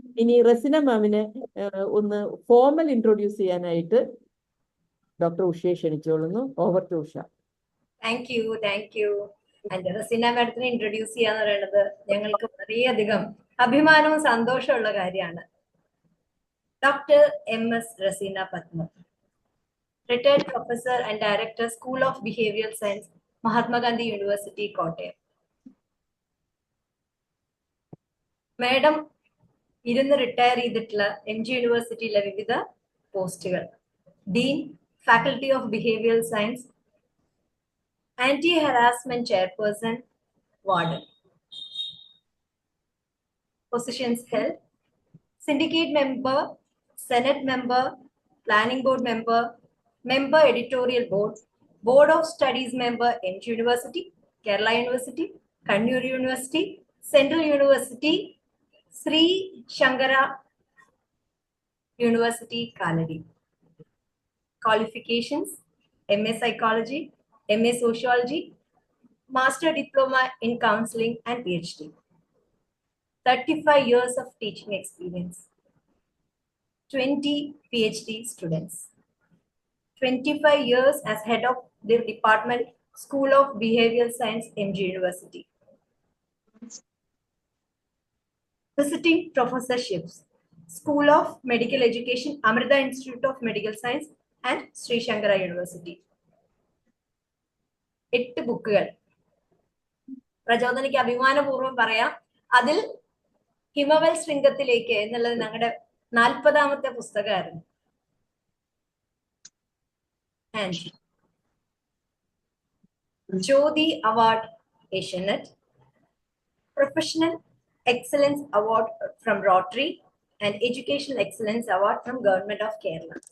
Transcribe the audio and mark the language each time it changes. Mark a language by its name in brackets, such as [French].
[Malayalam] ഇനി റസിന മാമിനെ ഒന്ന് formal introduce ചെയ്യാനായിട്ട് doctor ഉഷയെ ക്ഷണിച്ചോളുന്നു. [English] Over to Usha. Thank you. [Malayalam] Rasina മാഡത്തിനെ ഇൻട്രൊഡ്യൂസ് ചെയ്യാന്ന് പറയുന്നത് ഞങ്ങൾക്ക് വളരെയധികം അഭിമാനവും സന്തോഷമുള്ള കാര്യമാണ്. [English] Dr. M.S. Rasina Patma, retired professor and director, School of Behavioral Science, Mahatma Gandhi University, Kottayam. [Malayalam] Madam, ഇരുന്ന് റിട്ടയർ ചെയ്തിട്ടുള്ള MG യൂണിവേഴ്സിറ്റിയിലെ വിവിധ പോസ്റ്റുകൾ: Dean, faculty of behavioural science, anti harassment chairperson, warden. [English] Positions held: syndicate member, Senate member, planning board member, member editorial board, board of studies member, MG University, Kerala University, Kannur University, Central University, Sri Shankara University, Kaladi. Qualifications: MA Psychology, MA Sociology, Master Diploma in Counseling, and PhD. 35 years of teaching experience. 20 PhD students. 25 years as head of the department, School of Behavioral Science, MG University. Visiting professorships: School of Medical Education, Amrita Institute of Medical Science, and Sri Shankara University. [Malayalam] 8 ബുക്കുകൾ. പ്രചോദനയ്ക്ക് അഭിമാനപൂർവ്വം പറയാം, അതിൽ ഹിമവൽ ശൃംഗത്തിലേക്ക് എന്നുള്ളത് ഞങ്ങളുടെ 40ാമത്തെ പുസ്തകമായിരുന്നു. [English] And Jyoti award Asianet, professional excellence award from Rotary and educational excellence award from government of Kerala.